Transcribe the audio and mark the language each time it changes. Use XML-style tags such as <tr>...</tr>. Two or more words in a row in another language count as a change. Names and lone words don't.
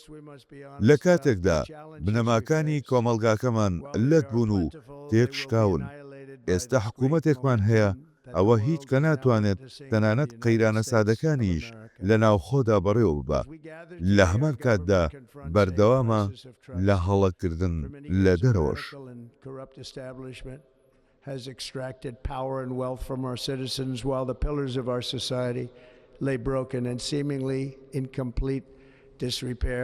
<ckb>لە کاتێکدا بنەماکانی کۆمەڵگاکەمان لەت بوون و تێکشکاون. ئێستا حکوومەتێکمان هەیە ئەوە هیچ کە ناتوانێت تەنانەت قەیرانە سادەکانیش لە ناوخۆدا بەڕێوە ببە. لە هەمان کاتدا بەردەوامە لە هەڵەکردن لە دەرەوەش.</ckb> <en>has extracted power and wealth from our citizens while the pillars of our society lay broken and seemingly in complete disrepair.</en>